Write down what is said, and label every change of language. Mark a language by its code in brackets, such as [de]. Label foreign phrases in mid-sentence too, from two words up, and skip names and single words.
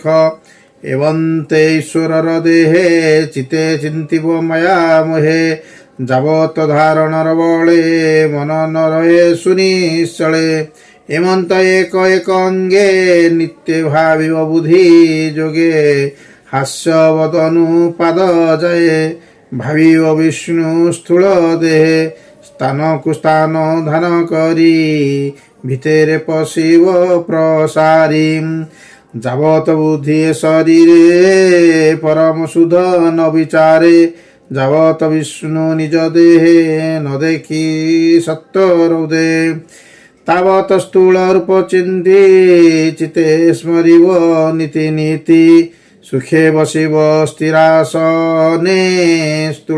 [or] ଏବଂ ତେ ଈଶ୍ୱର ଦେହେ ଚିତେ ଚିନ୍ତିବ ମାୟା ମୋହେ ଯାବତ ଧାରଣର ବଳେ ମନ ନ ରହେ ସୁନିଶ୍ଚଳେ ଏମନ୍ତ ଏକ ଏକ ଅଙ୍ଗେ ନିତ୍ୟ ଭାବିବ ବୁଦ୍ଧି ଯୋଗେ ହାସ୍ୟବଦନୁ ପାଦ ଜୟେ ଭାବିବ ବିଷ୍ଣୁ ସ୍ଥୂଳ ଦେହେ ସ୍ଥାନ କୁ ସ୍ଥାନ ଧାନ କରୀ ଭିତରେ ପଶିବ ପ୍ରସାରୀ ଯାବତ ବୁଦ୍ଧି ଶରୀରେ ପରମ ସୁଧ ନ ବିଚାରେ ଯାବତ ବିଷ୍ଣୁ ନିଜ ଦେହେ ନ ଦେଖୀ ସତ୍ୟ ହୃଦେ ତାବତ ସ୍ଥୂଳ ରୂପ ଚିନ୍ତୀ ଚିତେ ସ୍ମରିବ ନୀତି ନୀତି ସୁଖେ ବସିବ ସ୍ଥିରାସନେ ସ୍ଥୂଳ